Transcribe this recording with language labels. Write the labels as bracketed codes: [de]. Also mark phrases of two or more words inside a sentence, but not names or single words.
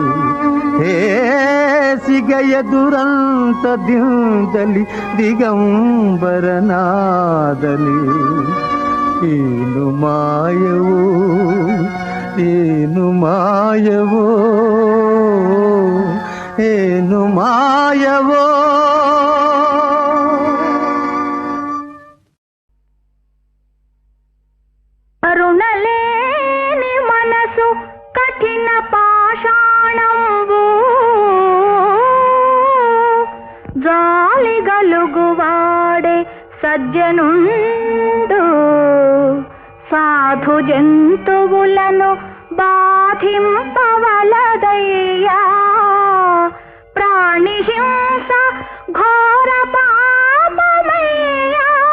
[kn] ಹೇಸಿಗೆಯ ದುರಂತದಿಂದಲಿ ದಿಗಂಬರನಾದನೆ ಏನು ಮಾಯವೋ ಏನು ಮಾಯವೋ ಏನು ಮಾಯವೋ [te] అరుణలేని మనసు కఠిన పాషాణంబు జాలి గలుగువాడే సజ్జనుండు సాధు జంతువులను బాధింపవలదయ్యా ప్రాణి హింస ఘోర పాపమయ్యా